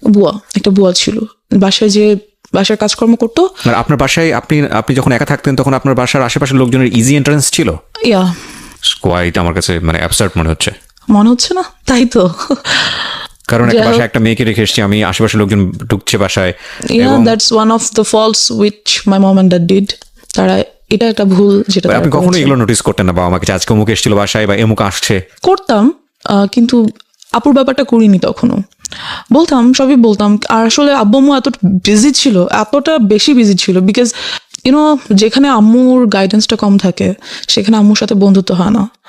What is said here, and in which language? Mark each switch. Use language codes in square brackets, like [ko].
[bn] বুয়া, একটা বুয়া ছিল বাসায়, যে বাসার কাজকর্ম করতো। আর আপনার বাসায় আপনি যখন একা থাকতেন তখন আপনার বাসার আশেপাশের লোকজনের ইজি এন্ট্রান্স ছিল? [en] yeah, [bn] কোয়াইট আমার কাছে মানে অ্যাবসার্ড মনে হচ্ছে। মনে হচ্ছে না? তাই তো। কারণ একটা বাসায় একটা মেয়েকে রেখে এসেছি আমি, আশেপাশের লোকজন ঢুকছে বাসায়। [en] Yeah, that's one of the faults which my mom and dad did. [bn] তারা, এটা একটা ভুল যেটা আপনি কখনো এগুলো নোটিস করতেন না বাবা আমাকে, আজকে অমুক এসেছিল বাসায় বা এমুক আসছে? করতাম, কিন্তু আপুর ব্যাপারটা করিনি তখনও। বলতাম, সবই বলতাম। আর আসলে আব্বু আম্মু এতটা বিজি ছিল, এতটা বেশি বিজি ছিল, [en] because you know [bn] যেখানে আম্মুর গাইডেন্সটা কম থাকে সেখানে আম্মুর সাথে বন্ধুত্ব হয় না।